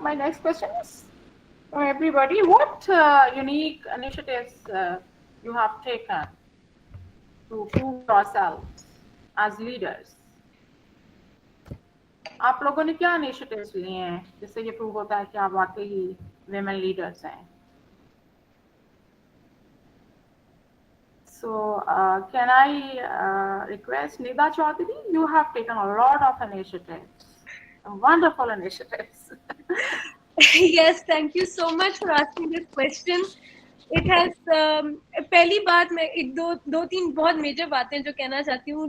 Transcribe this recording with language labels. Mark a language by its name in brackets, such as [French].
[English] My next question is for everybody. What unique initiatives you have taken to prove yourselves as leaders? [Urdu] آپ لوگوں نے کیا initiatives لیے ہیں جس سے یہ prove ہوتا ہے کہ آپ واقعی women leaders ہیں؟ [English] So can I request Nida Chaudhary? You have taken a lot of initiatives. Wonderful initiatives. Yes, thank you so much for asking this question. It has [Urdu] پہلی بات میں ایک دو تین بہت میجر باتیں جو کہنا چاہتی ہوں.